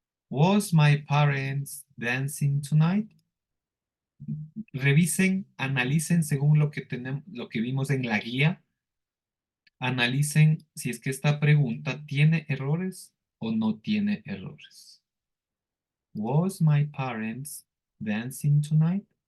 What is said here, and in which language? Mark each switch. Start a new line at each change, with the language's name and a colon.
English: Was my parents dancing tonight?
Spanish: Revisen, analicen según lo que tenemos, lo que vimos en la guía. Analicen si es que esta pregunta tiene errores o no tiene errores.
English: Was my parents dancing tonight?